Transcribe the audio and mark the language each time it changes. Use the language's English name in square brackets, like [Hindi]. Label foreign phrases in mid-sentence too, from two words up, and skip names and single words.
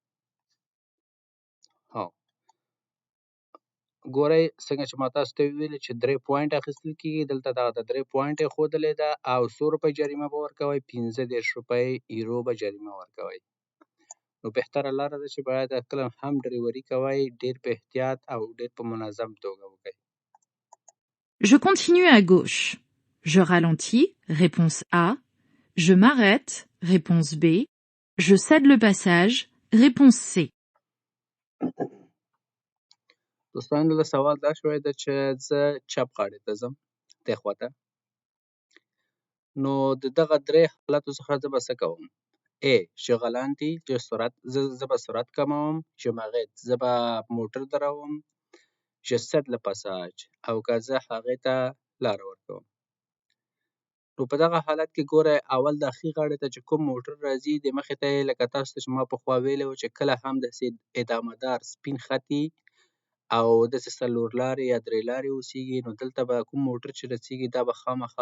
[Pashto] ګورئ څنګه چې ما تاسو ته ویلي چې 3 پوینټ اخیستل کیږي. دلته دغه د 3 پوینټ یې ښودلې ده او 100 روپۍ جریمه به ورکوئ، 15 روپۍ ایرو به جریمه ورکوئ. نو بهتره لاره ده چې باید کله هم ډریوري کوئ ډېر په احتیاط او ډېر په منظم توګه وکړئ. [French] Je continue à gauche. Je ralentis, réponse A. Je m'arrête, réponse B. Je cède le passage, réponse C. [Pashto] دوستان دلته سوال دا شوی ده چې زه چپ غاړې ته ځم دې خواته نو د دغه درې حالاتو څخه زه به څه کوم A. [French] Je ralentis [Pashto] زه به سرعت کموم [French] Je m'arrête [Pashto] زه به موټر دروم [French] Je cède le passage [Pashto] او که زه هغې ته لاره ورکوم نو په دغه حالت کې ګوره اول د ښي غاړې ته چې کوم موټر راځي د مخې ته یې لکه تاسو ته چې ما پخوا ویلي وو چې کله هم داسې ادامه دار سپین خط وي او داسې څلور لارې یا درې لارې اوسېږي نو دلته به کوم موټر چې رسېږي دا به خامخا